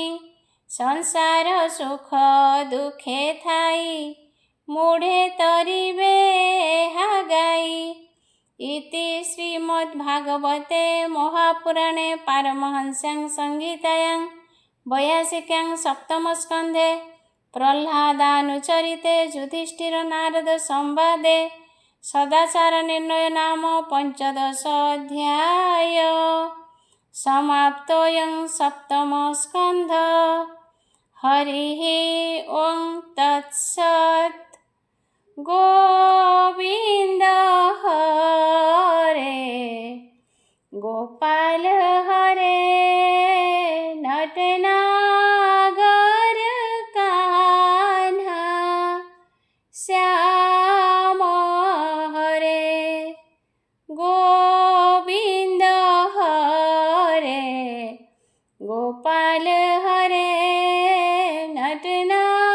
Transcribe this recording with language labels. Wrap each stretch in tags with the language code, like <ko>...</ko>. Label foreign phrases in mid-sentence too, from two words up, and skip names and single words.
<or>ସଂସାର ସୁଖ ଦୁଃଖେ ଥାଇ ମୁଢ଼େ ତରିବେ ଏହା ଗାଇ।</or> <sa>ଇତି ଶ୍ରୀମଦ୍ଭାଗବତେ ମହାପୁରାଣେ ପାରମହଂସ୍ୟାଂ ସଂହିତାୟାଂ 82 ସପ୍ତମ ସ୍କନ୍ଧେ ପ୍ରହ୍ଲାଦାनुचरिते ଯୁଧିଷ୍ଠିର ନାରଦ ସମ୍ବାଦେ सदाचारनिर्णय नाम पञ्चदशाध्याय समाप्तोऽयं सप्तमस्कन्ध। हरिः ॐ तत्सत्। गोविन्द हरे गोपाल हरे नटनागर कान्हा श्याम हरे गोविन्द हरे गोपाल हरे नटना</sa>